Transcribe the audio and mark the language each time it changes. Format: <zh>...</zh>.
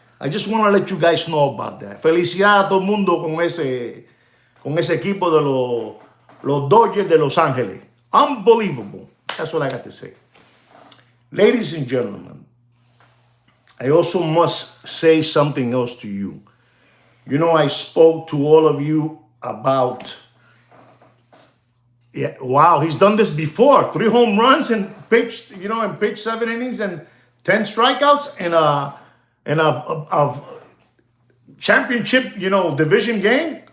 <en>I just want to let you guys know about that.</en> <es>Felicidades a todo el mundo con ese equipo de los Dodgers de Los Ángeles.</es> <en>Unbelievable. That's what I got to say. Ladies and gentlemen, I also must say something else to you. You know, I spoke to all of you about, wow, he's done this before. 3 home runs and pitched, you know, and pitched 7 innings and 10 strikeouts in a championship, you know, division game.</en>